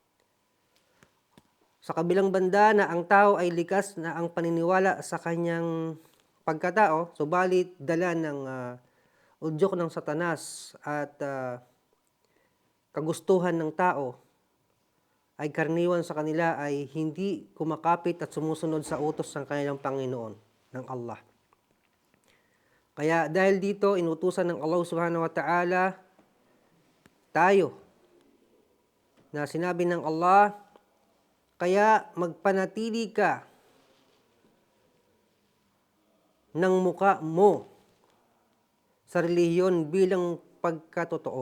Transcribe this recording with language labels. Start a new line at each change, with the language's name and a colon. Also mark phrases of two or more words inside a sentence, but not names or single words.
Filipino: Sa kabilang banda na ang tao ay likas na ang paniniwala sa kanyang pagkatao, subalit dala ng udyok ng Satanas at kagustuhan ng tao ay karaniwan sa kanila ay hindi kumakapit at sumusunod sa utos ng kanilang Panginoon, ng Allah. Kaya dahil dito, inutusan ng Allah
Arabic: سبحانه وتعالى
Filipino: tayo na sinabi ng Allah, kaya magpanatili ka ng muka mo sa relihiyon bilang pagkatotoo.